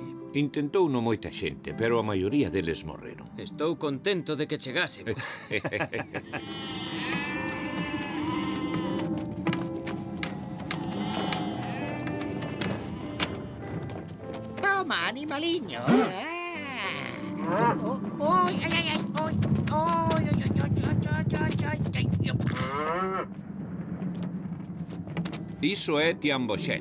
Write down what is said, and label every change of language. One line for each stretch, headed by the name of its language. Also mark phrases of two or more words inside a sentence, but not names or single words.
Galician: Intentou no moita xente, pero a maioría deles morreron. Estou contento de que chegase. Toma, animaliño. Oi, ai, ai, ai, oi, oi, oi, oi, oi, oi, oi, oi. Iso é Tianboxén.